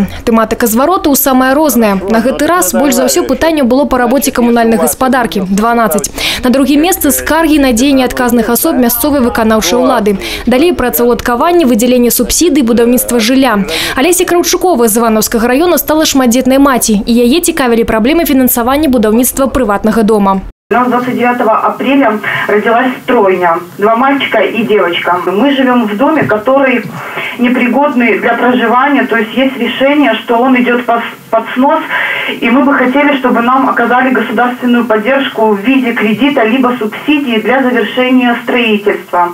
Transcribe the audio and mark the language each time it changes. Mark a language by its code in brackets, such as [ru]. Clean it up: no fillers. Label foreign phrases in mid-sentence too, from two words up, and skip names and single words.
[be] Тэматыка зваротаў самая розная. На гэты раз больш за ўсё пытанняў было па рабоце камунальнай гаспадаркі – 12. На другім месцы скаргі на дзеянні адказных асоб мясцовай выканаўчай улады. Далей працаўладкаванне, выдзяленне субсідый, будаўніцтва жылля. Алеся Краўчукова з Івановскага района стала шматдзетнай маці, і яе цікавілі праблемы фінансавання будаўніцтва прыватнага дома. [ru] У нас 29 апреля родилась тройня, 2 мальчика и девочка. Мы живем в доме, который непригодный для проживания, то есть есть решение, что он идет под снос, и мы бы хотели, чтобы нам оказали государственную поддержку в виде кредита либо субсидии для завершения строительства.